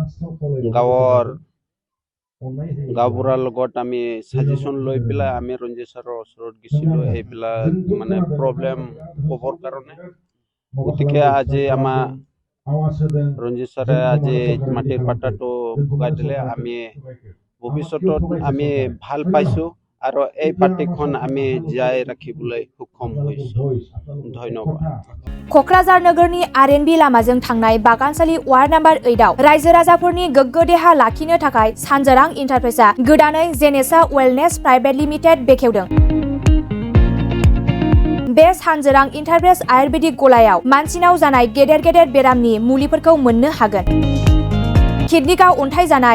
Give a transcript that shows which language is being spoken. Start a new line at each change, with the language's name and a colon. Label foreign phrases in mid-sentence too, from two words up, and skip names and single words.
Assamese: গাঁওবুঢ়াৰ লগত আমি সাজেশন লৈ পেলাই আমি ৰঞ্জিত ছাৰৰ ওচৰত গৈছিলোঁ এইবিলাক মানে প্ৰব্লেম ক'বৰ কাৰণে গতিকে আজি আমাৰ ৰঞ্জিত ছাৰে আজি মাটিৰ পাট্টাটো ভগাই দিলে আমি ভৱিষ্যতত আমি ভাল পাইছোঁ আৰু এই পাৰ্টিখন আমি জীয়াই ৰাখিবলৈ সক্ষম হৈছোঁ ধন্যবাদ
Bodo: क'क्राझार नोगोरनि RNB लामाजों थांनाय बागानसालि
English: ward number
Bodo: 8 आव रायजो राजाफोरनि गोग्गो देहा लाखिनो थाखाय सानजोरां इन्टारप्राइजआ गोदानै जेनेसा वेलनेस प्राइभेट लिमिटेड बेखेवदों बे सानजोरां इन्टारप्राइज आयुर्वेदिक गलायाव मानसिनाव जानाय गेदेर गेदेर बेरामनि मुलिफोरखौ मोननो हागोन किडनिकाव अन्थाइ जानाय